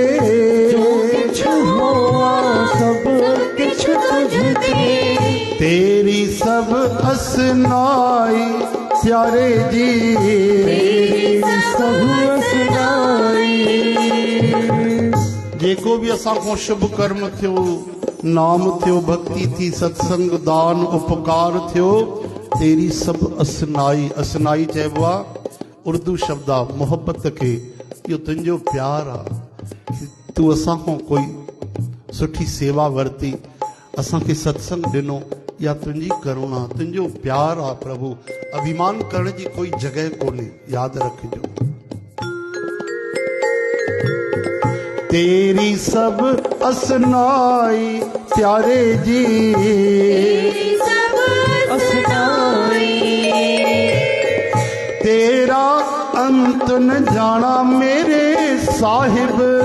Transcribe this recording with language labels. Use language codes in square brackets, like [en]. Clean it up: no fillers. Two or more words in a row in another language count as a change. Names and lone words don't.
[hi] तेरी सब असनाई प्यारे जी, [sd] जेको भी असां को शुभ कर्म थियो, नाम थियो, भक्ति थी, सत्संग, दान, उपकार थियो, [hi] तेरी सब असनाई, [sd] असनाई चइबो आहे उर्दू शब्द आहे मोहब्बत खे, इहो तुंहिंजो प्यार आहे, तूं असां खां कोई सुठी सेवा वरिती, असांखे सत्संग ॾिनो, या तुंहिंजी करुणा, तुंहिंजो प्यार आहे प्रभु, अभिमान करण जी कोई जगह कोन्हे, यादि रखिजो। [hi] तेरी सब असनाई प्यारे जी, तेरा अंत न जाना मेरे साहिब,